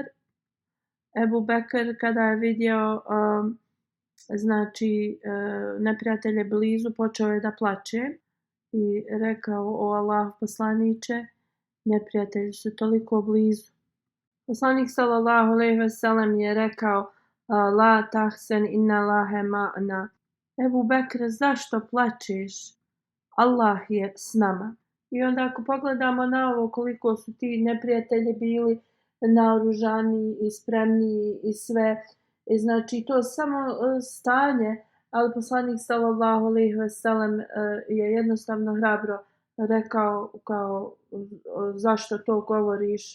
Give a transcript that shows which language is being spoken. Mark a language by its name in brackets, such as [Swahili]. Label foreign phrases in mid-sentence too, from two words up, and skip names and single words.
[Bosnian] Ebu Bekr kada je vidio znači neprijatelje blizu, počeo je da plače i rekao, o Allah poslaniče, neprijatelji su toliko blizu. [Arabic] Poslanik صلى الله عليه وسلم [Bosnian] je rekao, [Arabic] لا تحزن إن الله معنا. [Bosnian] Ebu Bekr, zašto plačeš? Allah je s nama. I onda ako pogledamo na ovo koliko su ti neprijatelji bili naoružani i spremni i sve, znači to samo stanje, ali poslanik [Arabic] صلى الله عليه وسلم [Bosnian] je jednostavno hrabro rekao kao zašto to govoriš.